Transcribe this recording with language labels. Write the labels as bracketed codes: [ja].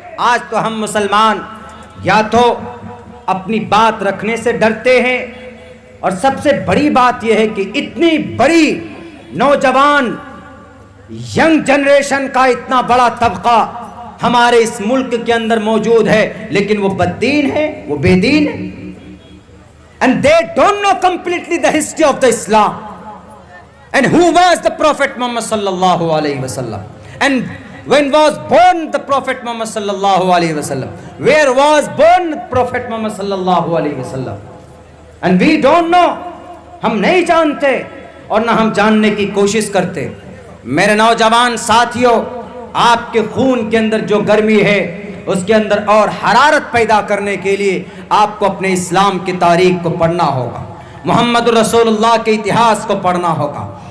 [ur] آج تو ہم مسلمان یا تو اپنی بات رکھنے سے ڈرتے ہیں، اور سب سے بڑی بات یہ ہے کہ اتنی بڑی نوجوان ینگ جنریشن کا اتنا بڑا طبقہ ہمارے اس ملک کے اندر موجود ہے، لیکن وہ بددین ہے، وہ بے دین ہے. [en] And they don't know completely the history of the Islam. And who was the Prophet Muhammad sallallahu alayhi wa sallam? And when was born the Prophet Muhammad sallallahu alayhi wa sallam? Where was born the Prophet Muhammad sallallahu alayhi wa sallam? And we don't know. [ur] ہم نہیں جانتے اور نہ ہم جاننے کی کوشش کرتے. میرے نوجوان ساتھیوں، آپ کے خون کے اندر جو گرمی ہے اس کے اندر اور حرارت پیدا کرنے کے لیے آپ کو اپنے اسلام کی تاریخ کو پڑھنا ہوگا، محمد رسول اللہ کے اتہاس کو پڑھنا ہوگا.